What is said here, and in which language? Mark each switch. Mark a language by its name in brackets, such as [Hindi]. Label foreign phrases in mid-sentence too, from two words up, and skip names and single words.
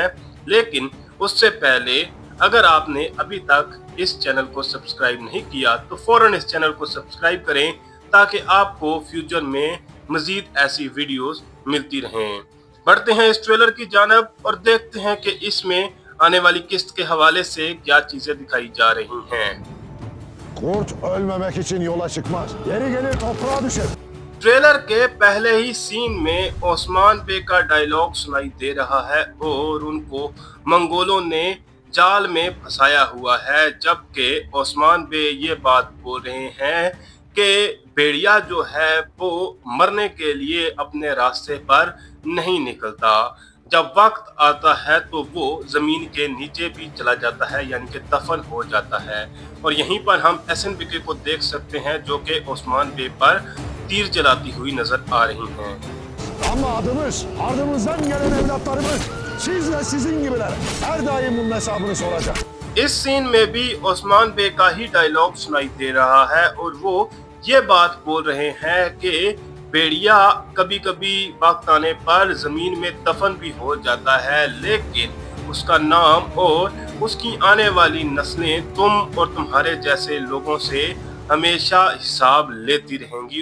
[Urdu] لیکن اس سے پہلے اگر آپ نے ابھی تک اس چینل کو سبسکرائب نہیں کیا تو فوراً اس چینل کو سبسکرائب کریں تاکہ آپ کو فیوچر میں مزید ایسی ویڈیوز ملتی رہیں. بڑھتے ہیں اس ٹریلر کی جانب اور دیکھتے ہیں کہ اس میں آنے والی قسط کے حوالے سے کیا چیزیں دکھائی جا رہی ہیں. [Turkish] Kurt ölmemek için yola çıkmaz. Yeri gelir toprağa düşer. [Urdu] ٹریلر کے پہلے ہی سین میں عثمان بے کا ڈائیلاگ سنائی دے رہا ہے اور ان کو منگولوں نے جال میں پھنسایا ہوا ہے، جبکہ عثمان بے یہ بات بول رہے ہیں کہ بھیڑیا جو ہے وہ مرنے کے لیے اپنے راستے پر نہیں نکلتا، جب وقت آتا ہے تو وہ زمین کے نیچے بھی چلا جاتا ہے، یعنی کہ دفن ہو جاتا ہے. اور یہیں پر ہم ایس این بی کو دیکھ سکتے ہیں جو کہ عثمان بے پر تیر چلاتی ہوئی نظر آ رہی ہیں. [Turkish] Ama adımız, ardımızdan gelen evlatlarımız, siz ve sizin gibiler her daim bunun hesabını soracak. [Urdu] اس سین میں بھی عثمان بے کا ہی ڈائیلاگ سنائی دے رہا ہے اور وہ یہ بات بول رہے ہیں کہ بھیڑیا کبھی کبھی وقت آنے پر زمین میں دفن بھی ہو جاتا ہے، لیکن اس کا نام اور اس کی آنے والی نسلیں تم اور تمہارے جیسے لوگوں سے ہمیشہ حساب لیتی رہیں گی.